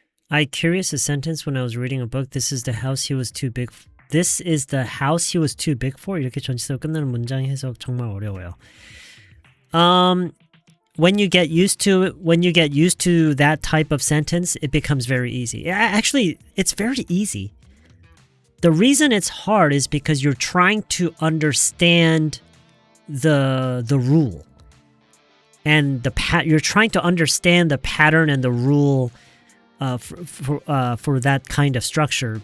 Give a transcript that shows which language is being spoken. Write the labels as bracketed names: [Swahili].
[English] I curious a sentence when I was reading a book. This is the house he was too big. This is the house he was too big for. [Korean] 이렇게 전치사로 끝나는 문장 해석 정말 어려워요. [English] When you get used to that type of sentence, it becomes very easy. Actually, it's very easy. The reason it's hard is because you're trying to understand the rule, and you're trying to understand the pattern and the rule for that kind of structure.